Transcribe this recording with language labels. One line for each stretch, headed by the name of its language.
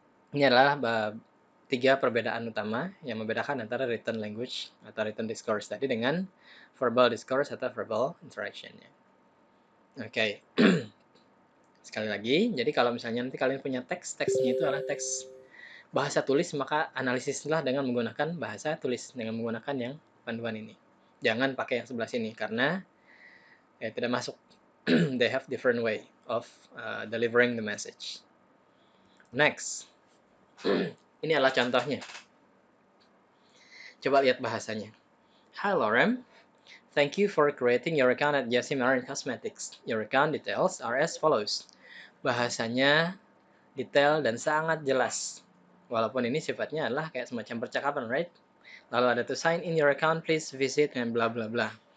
Indonesian: Ini adalah 3 perbedaan utama yang membedakan antara written language atau written discourse tadi dengan verbal discourse atau verbal interaction-nya. Oke. Sekali lagi, jadi kalau misalnya nanti kalian punya teksnya itu adalah teks bahasa tulis, maka analisislah dengan menggunakan bahasa tulis, dengan menggunakan yang panduan ini. Jangan pakai yang sebelah sini, karena ya, tidak masuk.
English: They have different way of delivering the message. Next.
Indonesian: Ini adalah contohnya. Coba lihat bahasanya.
English: Hi Lorem, thank you for creating your account at Jessie Marine Cosmetics. Your account details are as follows.
Indonesian: Bahasanya detail dan sangat jelas. Walaupun ini sifatnya adalah kayak semacam percakapan, right? Lalu ada
English: to sign in your account, please visit and bla bla bla.